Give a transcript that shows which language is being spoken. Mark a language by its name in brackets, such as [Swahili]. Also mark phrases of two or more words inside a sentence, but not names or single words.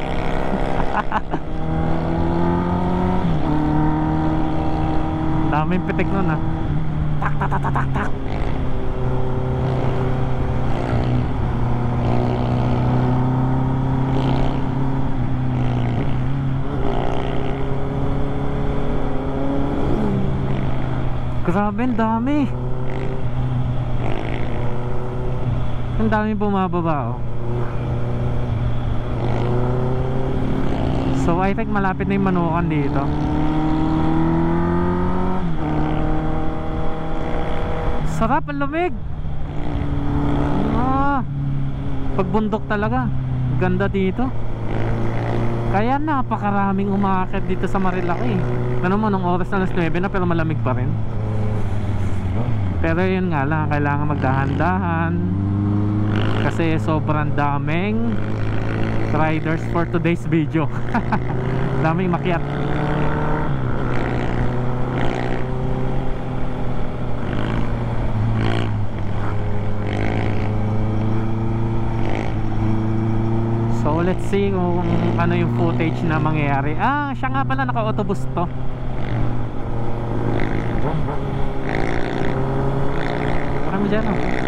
[Filipino] Daming pitik nun ah. Tak tak tak tak tak. Grabe, ang dami. Ang dami bumababa oh. [English] So I think [Filipino] malapit na yung Manukan dito. Sarap, ang lamig. Pagbundok talaga. Ganda dito. Kaya napakaraming umaakit dito sa Marilaki. Ano mo, nung oras na alas 9 na pero malamig pa rin. Pero yun nga lang, kailangan magdahan-dahan kasi sobrang daming [English] riders for today's video. [Filipino] Daming makyat. [English] So let's see [Filipino] kung ano yung footage na mangyayari. Siya nga pala, naka-autobus to. Parang dyan oh.